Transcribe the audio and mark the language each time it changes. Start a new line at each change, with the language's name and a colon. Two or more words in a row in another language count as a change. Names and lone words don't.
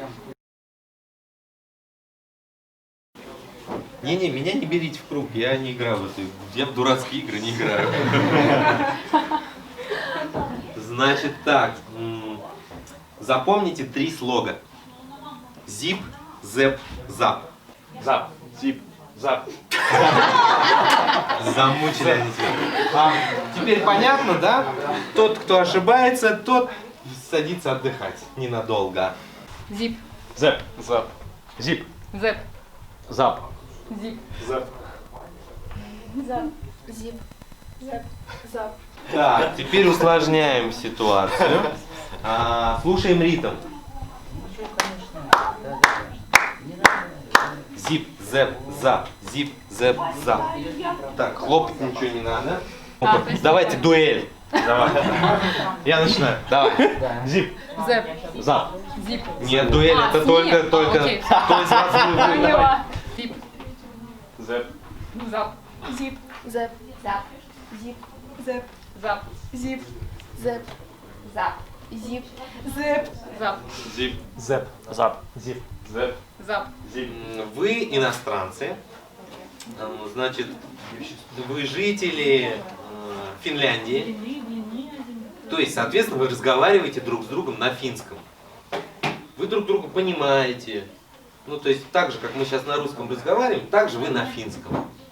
Russian: Не-не, меня не берите в круг, я не играю в эту. Я в дурацкие игры не играю. Значит так. Запомните 3 слога. Зип, зэп, зап. Зап, зип, зап. Замучили они тебя. Теперь понятно, да? Тот, кто ошибается, тот садится отдыхать ненадолго. Зип. Зэп, зап. Зип. Зэп. Зап. Зип. Зэп. Зап. Зип. Зап. Зап. Так, теперь усложняем ситуацию. Слушаем ритм. Зип, зэп, зап. Зип, зэп, зап. Так, хлопать ничего не надо. Давайте дуэль. Давай. Я начинаю. Давай. Зип. Зэп. Зап. Зип. Нет, дуэль это только окей. кто из вас будет. Давай. Зип. Зэп. Зап. Зип. Зэп. Зап. Зип. Зэп. Зап. Зип. Зэп. Зап. Зип. Зэп. Зап. Зип. Зэп. Зап. Зип. Зэп. Зап. Зип. Вы иностранцы, значит, вы жители Финляндии, то есть, соответственно, вы разговариваете друг с другом на финском. Вы друг друга понимаете, ну, то есть, так же, как мы сейчас на русском разговариваем, так же вы на финском.